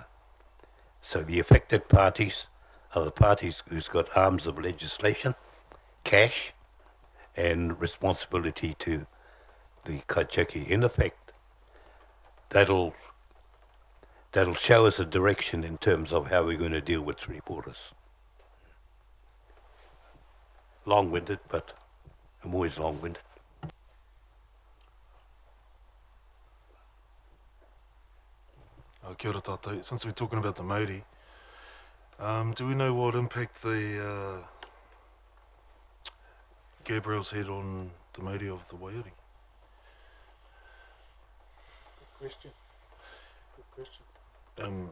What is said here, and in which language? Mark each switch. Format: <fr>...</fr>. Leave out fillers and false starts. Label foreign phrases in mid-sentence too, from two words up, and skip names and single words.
<en>So the affected parties are the parties who's got arms of legislation, cash, and responsibility to the Kaitiaki. In effect, that'll show us a direction in terms of how we're going to deal with three borders. Long-winded, but I'm always long-winded.</en> <mi>Kia ora tātou.</mi> <en>Since we're talking about the Māori, do we know what impact the Gabriel's had on the Māori of the Waiari? Good question. Good question. And</en>